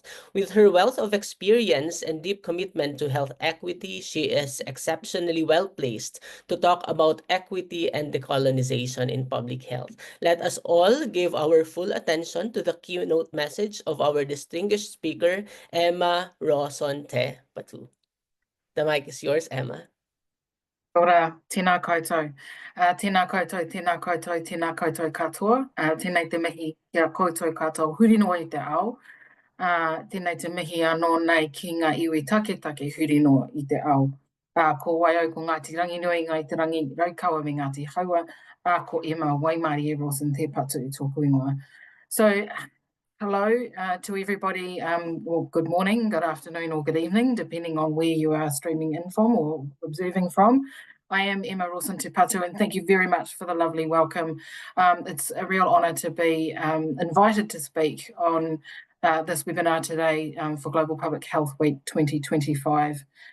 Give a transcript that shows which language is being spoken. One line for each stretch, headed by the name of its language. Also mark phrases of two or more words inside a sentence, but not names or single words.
English: With her wealth of experience and deep commitment to health equity, she is exceptionally well placed to talk about equity and decolonization in public health. Let us all give our full attention to the keynote message of our distinguished speaker, Emma Rausonte-Patu. The mic is yours, Emma.
Māori: Ora, tēnā koutou. Tēnā koutou, tēnā koutou, tēnā koutou katoa. Tēnei te mihi kia koutou katoa huri noa I te ao. Tēnei te mihi anō nei ki ngā iwi take huri noa I te ao. Ko Waio ko Ngāti Ranginui, Ngai Te Rangi Raukawa me Ngāti Haua, ko Emma Waimari Rausonte-Patu I tōku ingoa.
English: So, hello to everybody. Well, good morning, good afternoon, or good evening, depending on where you are streaming in from or observing from. I am Emma Rausonte-Patu, and thank you very much for the lovely welcome. It's a real honour to be invited to speak on this webinar today for Global Public Health Week 2025.